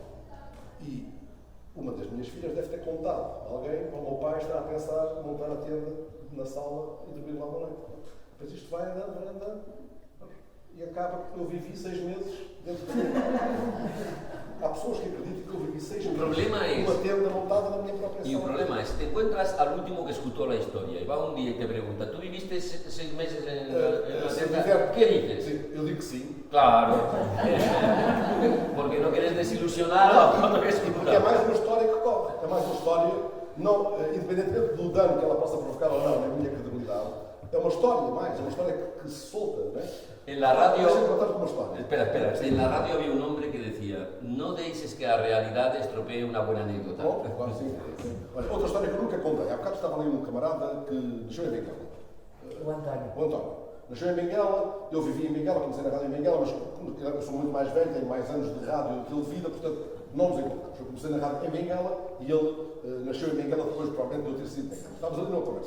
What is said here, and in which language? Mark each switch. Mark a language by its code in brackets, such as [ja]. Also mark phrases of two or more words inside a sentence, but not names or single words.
[pt] E uma das minhas filhas deve ter contado a alguém, o meu pai está a pensar em montar a tenda na sala e dormir lá uma noite. Depois isto vai andando, e acaba que eu vivi 6 meses dentro da tenda. Há pessoas que acreditam que eu vivi 6 meses numa tenda montada na minha própria sala. [es] Y el problema es, te encuentras al último que escuchó la historia y va un día y te pregunta, ¿tú viviste 6 meses en la tenda? ¿Qué dices? [pt] Sim, eu digo que sim. Claro. [es] Porque no quieres desilusionar a otro que escucha. [pt] Porque é mais uma história que corre. É mais uma história, não, independentemente do dano que ela possa provocar ou não na minha credibilidade, é uma história mais, é uma história que se solta, não é? [es] En la radio... [pt] Uma história. Espera. [es] En la radio había un hombre que decía, no deis que la realidad estropee una buena anécdota. [pt] Bom, claro, sim. Olha, outra história que eu nunca contei. Há bocado estava ali um camarada que nasceu em Benguela. O António. O António. Nasceu em Benguela, eu vivi em Benguela, comecei na rádio em Benguela, mas eu sou muito mais velho, tenho mais anos de rádio que ele de vida, portanto, não nos encontramos. Eu comecei na rádio em Benguela e ele nasceu em Benguela depois, provavelmente, de eu ter sido em Benguela. Estávamos ali numa conversa.